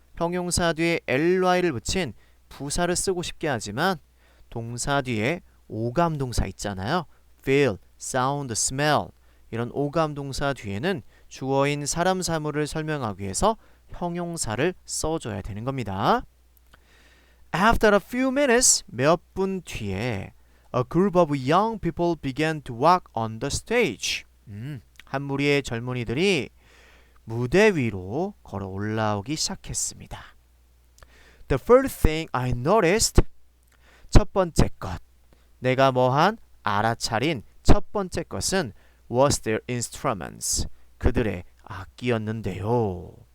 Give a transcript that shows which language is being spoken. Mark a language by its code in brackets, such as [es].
[ko] 형용사 뒤에 ly를 붙인 부사를 쓰고 싶게 하지만 동사 뒤에 오감동사 있잖아요. feel, sound, smell 이런 오감동사 뒤에는 주어인 사람 사물을 설명하기 위해서 형용사를 써줘야 되는 겁니다. [en] After a few minutes, [ko] 몇 분 뒤에 [en] a group of young people began to walk on the stage. [ko] 한 무리의 젊은이들이 무대 위로 걸어 올라오기 시작했습니다. [en] The first thing I noticed, [ko] 첫 번째 것, 내가 뭐한 알아차린 첫 번째 것은 [en] was their instruments, [ko] 그들의 악기였는데요.